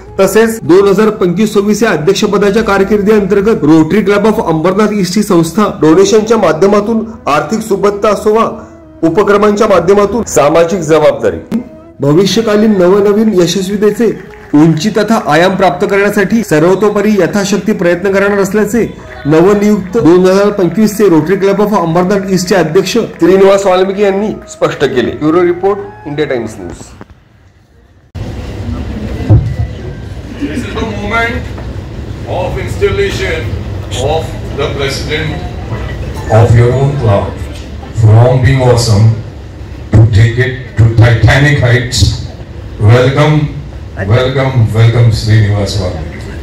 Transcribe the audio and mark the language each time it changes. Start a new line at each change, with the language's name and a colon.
Marathi: तसेच 2025-26 या अध्यक्षपदाच्या कारकिर्दी अंतर्गत rotary club of Ambernath east ही संस्था डोनेशनच्या माध्यमातून आर्थिक सुबत्ता असो वा उपक्रमांच्या माध्यमातून सामाजिक जबाबदारी भविष्यकालीन नवनवीन यशस्वीतेचे उंची तथा आयाम प्राप्त करण्यासाठी सर्वतोपरी यथाशक्ती प्रयत्न करणार असल्याचे नवनियुक्त 2025 चे रोटरी क्लब ऑफ अंबरनाथ ईस्टचे अध्यक्ष श्रीनिवास वाल्मिकी यांनी स्पष्ट केले। Bureau report, India times news.
English: This is the moment of installation of the president of your own club from being awesome to take it to titanic heights. Welcome, welcome, welcome, Srinivas Walmiki.